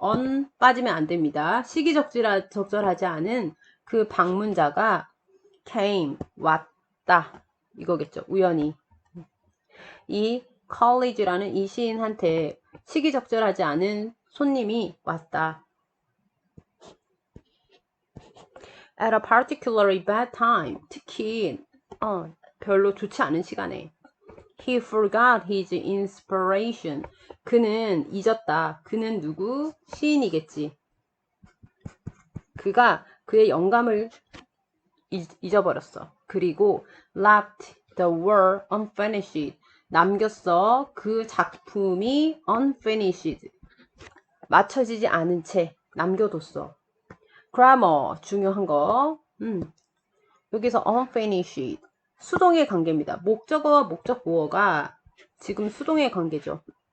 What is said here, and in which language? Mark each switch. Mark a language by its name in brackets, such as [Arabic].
[Korean] on 빠지면 안 됩니다. 시기적절하지 않은 그 방문자가 came, 왔다. 이거겠죠. 우연히. 이 college라는 이 시인한테 시기적절하지 않은 손님이 왔다. [English] At a particularly bad time. [Korean] 특히 별로 좋지 않은 시간에. [English] He forgot his inspiration. [Korean] 그는 잊었다. 그는 누구? 시인이겠지. 그가 그의 영감을 잊어버렸어. 그리고 [English] left the work unfinished. [Korean] 남겼어. 그 작품이 unfinished. 맞춰지지 않은 채 남겨뒀어. grammar 중요한 거. 여기서 unfinished. 수동의 관계입니다. 목적어와 목적보어가 지금 수동의 관계죠.